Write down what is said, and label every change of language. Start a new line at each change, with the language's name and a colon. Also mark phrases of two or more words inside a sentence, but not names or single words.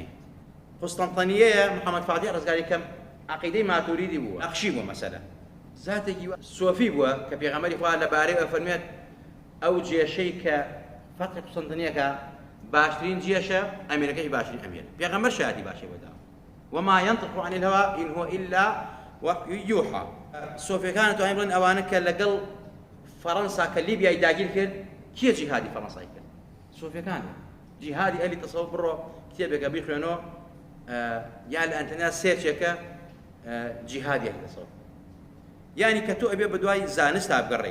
Central Kurdish: قوستەنطینیەیە محەممەد فاتی ڕزگاری کەم عەقیدەی ماتوریدی بووە، نەخشی بووە مەسەلە، زاتێکی سۆفی بووە کە پێغەمبەری خوا لەبارەی ئەفەرمێت ئەو جێشەی کە فەتحی قوستەنطینیەکە باشترین جێشە ئەمیرەکەی باشترین ئەمیر. پێغەمبەر شایەتی باشی بۆدا،
Arabic: وما ينطق عن الهوى إن هو إلا وحي يوحى.
Central Kurdish: سۆفیەکان توانین بڵێن ئەوانە کە لەگەڵ فەڕەنسا کە لیبیای داگیر کرد، کێ جیهادی فەڕەنسای کرد؟ سۆفیەکان. جیهادی ئەهلی تەسەووف بڕۆ کتێبێکە بیخوێنەوە یا لە ئەنتەرنێت سێرچێکە جیهادی ئەهلی تەسەووف. یعنی کە تۆ ئەبێ بە دوای زانست تا بگەڕێی.